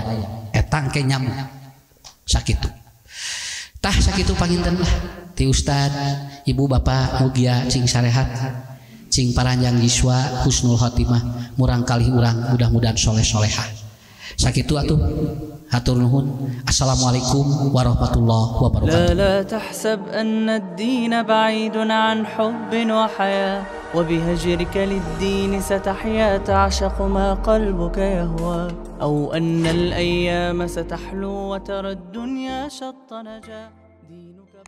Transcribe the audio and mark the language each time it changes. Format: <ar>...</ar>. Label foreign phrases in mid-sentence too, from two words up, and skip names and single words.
<su>Eta engke nyambung sakitu. Tah sakitu panginten lah ti ustad ibu bapak mugia cing sarehat cing paranjang yiswa</su> <ar>حسن الخاتمة</ar> <su>murang kali urang mudah-mudahan soleh-solehah sakitu atuh hatur nuhun.</su> <ar>السلام عليكم ورحمة الله وبركاته. لا تحسب أن الدين بعيد عن حب وحياة وبهجرك للدين ستحيا تعشق ما قلبك يهوى أو أن الأيام ستحلو وترى الدنيا شط نجاة.</ar>